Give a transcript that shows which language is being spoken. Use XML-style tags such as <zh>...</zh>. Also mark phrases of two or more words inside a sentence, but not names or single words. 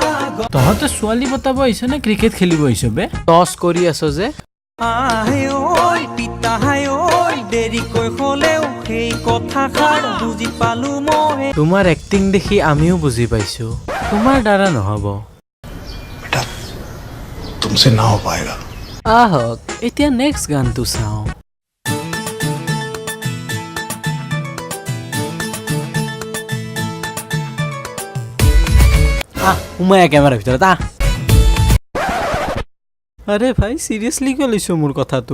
<as>তহঁতে ছোৱালী পতাব আহিছ নে ক্ৰিকেট খেলিব আহিছ বে টছ কৰি আছ যে আহে ঐ পিতাহাই ঐ দেৰিকৈ হ'লেও সেই কথাষাৰ বুজি পালো মই তোমাৰ এক্টিং দেখি আমিও বুজি পাইছোঁ তোমাৰ দ্বাৰা নহ'ব</as> <hi>तुमसे ना हो पाएगा</hi> <as>আহক এতিয়া নেক্সট গানটো চাওঁ সোমাই কেমেৰাৰ ভিতৰত আৰে ভাই চিৰিয়াছলি কিয় লৈছো মোৰ কথাটো</as>